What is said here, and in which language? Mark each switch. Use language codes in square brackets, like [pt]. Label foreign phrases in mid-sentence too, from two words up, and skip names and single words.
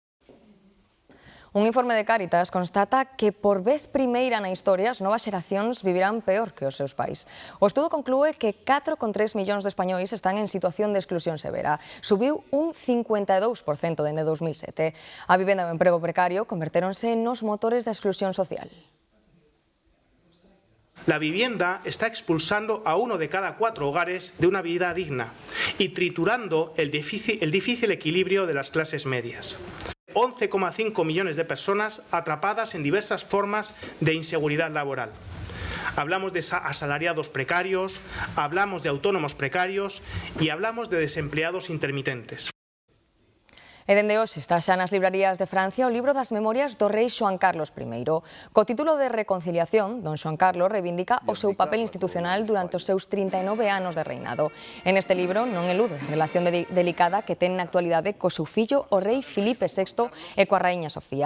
[gl] Un informe de Cáritas constata que por vez primeira na historia as novas xeracións vivirán peor que os seus pais. O estudo conclúe que 4,3 millóns de españois están en situación de exclusión severa. Subiu un 52% dende 2007. A vivenda e o emprego precario convertéronse nos motores da exclusión social. [es] La vivienda está expulsando a 1 de cada 4 hogares de una vida digna y triturando el difícil equilibrio de las clases medias. 11,5 millones de personas atrapadas en diversas formas de inseguridad laboral. Hablamos de asalariados precarios, hablamos de autónomos precarios y hablamos de desempleados intermitentes. [gl] E dende hoxe está xa nas librarías de Francia o libro das memorias do rei Xoán Carlos I. Co título de Reconciliación, don Xoán Carlos reivindica o seu papel institucional durante os seus 39 anos de reinado. En este libro non elude a relación delicada que ten na actualidade co seu fillo, o rei Filipe VI, e coa raíña Sofía.